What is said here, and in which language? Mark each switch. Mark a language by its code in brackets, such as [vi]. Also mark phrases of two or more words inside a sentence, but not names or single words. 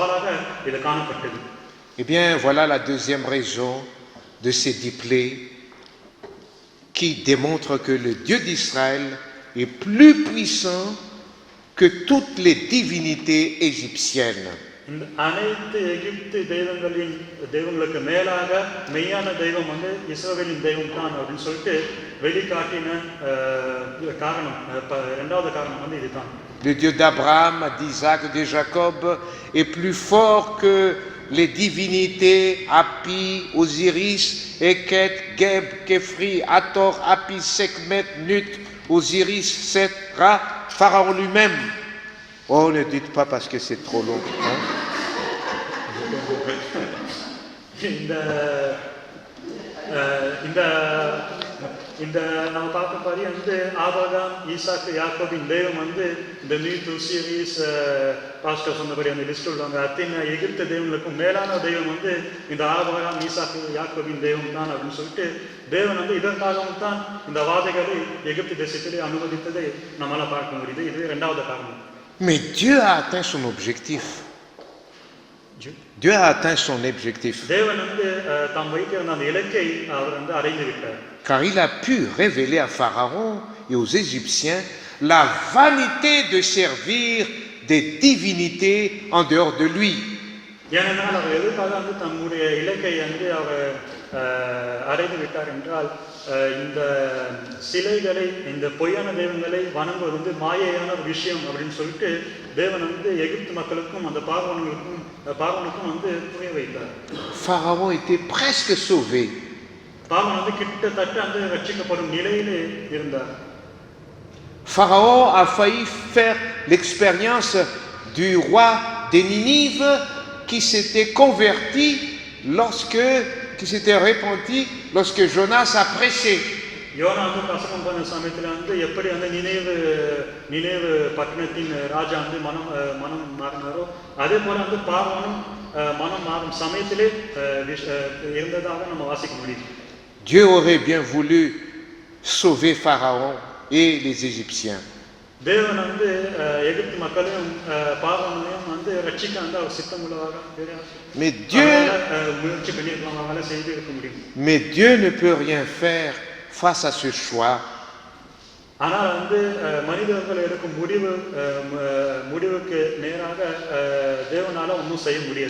[fr] Eh bien, voilà la deuxième raison de ces 10 plaies qui démontre que le Dieu d'Israël est plus puissant que toutes les divinités égyptiennes. [ta] இந்த அனைத்து எகிப்து தெய்வங்களுக்கு மேலாக மெய்யான தெய்வம் வந்து இஸ்ரவேலின் தெய்வம் தான் அப்படின்னு சொல்லிட்டு வெளிக்காட்டின காரணம், இரண்டாவது காரணம் வந்து இதுதான். [fr] Le Dieu d'Abraham, d'Isaac, de Jacob est plus fort que les divinités Hapi, Osiris, Eket, Geb, Kefri, Hathor, Apis, Sekhmet, Nut, Osiris, Set, Ra, Pharaon lui-même. Oh, ne dites pas parce que c'est trop long. Hein? [ta] இந்த நம்ம பார்க்கும் பாரு வந்து ஆபிரகாம், ஈசாக்கு, யாக்கோபின் தெய்வம் வந்து இந்த நீட், ஒசிரிஸ், பாஸ்டர் சொன்னபடி அந்த லிஸ்ட் உள்ளவங்க அத்தனை எகிப்து தெய்வங்களுக்கும் மேலான தெய்வம் வந்து இந்த ஆபிரகாம், ஈசாக்கு, யாக்கோபின் தெய்வம் தான் அப்படின்னு சொல்லிட்டு தேவன் வந்து இதற்காகவும் தான் இந்த வாதைகளை எகிப்து தேசத்திலே அனுமதித்ததை நம்மளால பார்க்க முடியுது. இது இரண்டாவது காரணம். [fr] Mais Dieu a atteint son objectif. Dieu a atteint son objectif. [ta] தேவன் வந்து தாம் வைத்திருந்த அந்த இலக்கை அவர் வந்து அடைந்து விட்டார். [fr] Car il a pu révéler à Pharaon et aux Égyptiens la vanité de servir des divinités en dehors de lui. [ta] ஏனென்றால் அவர் எதுக்காக வந்து தம்முடைய இலக்கை வந்து அவர் அடைந்து விட்டார் என்றால் இந்த சிலைகளை, இந்த பொய்யான தெய்வங்களை வணங்குவது வந்து மாயையான ஒரு விஷயம் அப்படின்னு சொல்லிட்டு தேவன் வந்து எகிப்து மக்களுக்கும் அந்த பார்வோனுக்கும் வந்து புரிய வைத்தார். [fr] Pharaon était presque sauvé. [ta] பார்வோன் வந்து கிட்டத்தட்ட அந்த ரட்சிக்கப்படும் நிலையிலே இருந்தார். [fr] Pharaon a failli faire l'expérience du roi des Ninive qui s'était converti qui s'était repenti lorsque Jonas a prêché. [ta] யோனா வந்து பிரசங்கம் பண்ண சமயத்தில் வந்து எப்படி அந்த நினைவு பட்டணத்தின் ராஜா வந்து மனம் மாறினாரோ அதே போல வந்து பார்வோனும் மனம் மாறும் சமயத்திலே இருந்ததாக நம்ம வாசிக்க முடியும். [fr] Dieu aurait bien voulu sauver Pharaon et les Égyptiens. [ta] தேவன் வந்து எகிப்து மக்களையும் பார்வோனையும் வந்து ரட்சிக்க வந்து அவர் சித்தம் உள்ளதாக முயற்சி பண்ணியிருக்கலாம், அவங்களால செய்து இருக்க முடியும். [fr] Mais Dieu ne peut rien faire face à ce choix. [ta] ஆனால் வந்து மனிதர்கள் எடுக்கும் முடிவுக்கு நேராக தேவனால ஒன்றும் செய்ய முடியாது.